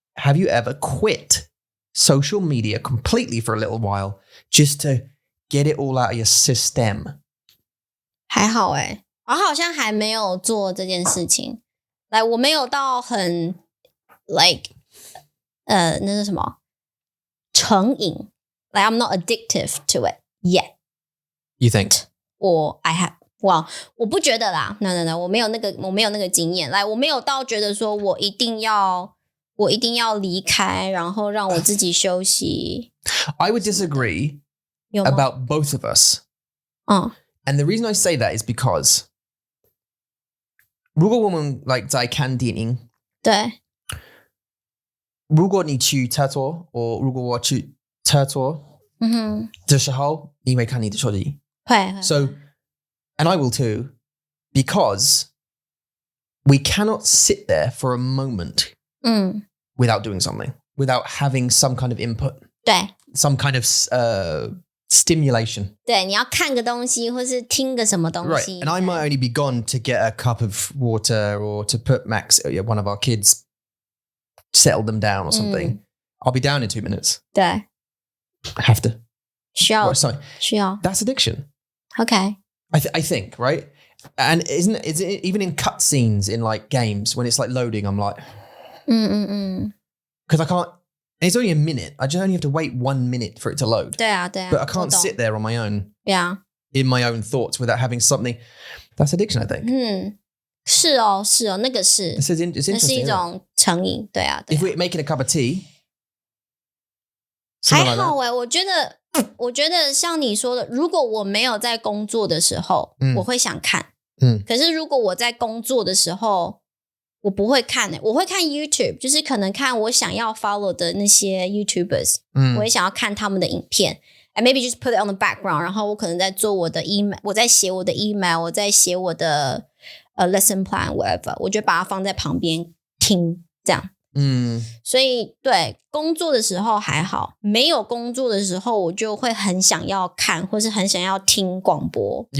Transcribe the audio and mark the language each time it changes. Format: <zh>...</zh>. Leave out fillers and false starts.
<en>Have you ever quit social media completely for a little while just to get it all out of your system?</en> <zh>还好我好像还没有做这件事情来我没有到很 like 那是什么成瘾</zh> <en>like I'm not addictive to it yet. You think? Or I have well</en> <zh>我不觉得啦 no 我没有那个经验来我没有到觉得说我一定要离开然后让我自己休息</zh> <en>I would disagree</en> <zh>有吗</zh> <en>about both of us. And the reason I say that is because</en> <zh>如果我们</zh> <en>like</en> <zh>在看电影对如果你去厕所或如果我去厕所的时候你会看你的手机会</zh> <en>So and I will too because we cannot sit there for a moment without doing something without having some kind of input</en> <zh>对</zh> <en>some kind of stimulation</en> <zh>对你要看个东西或是听个什么东</zh> <en>right</en> <zh>西</zh> <en>and I might only be gone to get a cup of water or to put Max one of our kids settle them down or something I'll be down in 2 minutes</en> <zh>对</zh> <en>I have to</en> <zh>需要</zh> <en>sorry</en> <zh>需要</zh> <en>that's addiction OK I think right and is it even in cutscenes in like games when it's like loading I'm like because I can't it's only a minute I just only have to wait 1 minute for it to load</en> <zh>对啊</zh> <en>but I can't sit there on my own Yeah in my own thoughts without having something that's addiction I think</en> <zh>是哦那个是</zh> <en>it's</en> <zh>那</zh> <en>interesting</en> <zh>是一种成瘾对啊</zh> <en>if we're making a cup of tea</en> <zh>还好我觉得像你说的如果我没有在工作的时候我会想看可是如果我在工作的时候我不会看我会看 YouTube 就是可能看我想要 follow 的那些 YouTubers 我会想要看他们的影片</zh> <en>and maybe just put it on the background</en> <zh>然后我可能在做我的 email 我在写我的 email 我在写我的lesson plan whatever 我就把它放在旁边听这样所以对工作的时候还好没有工作的时候我就会很想要看或是很想要听广播</zh>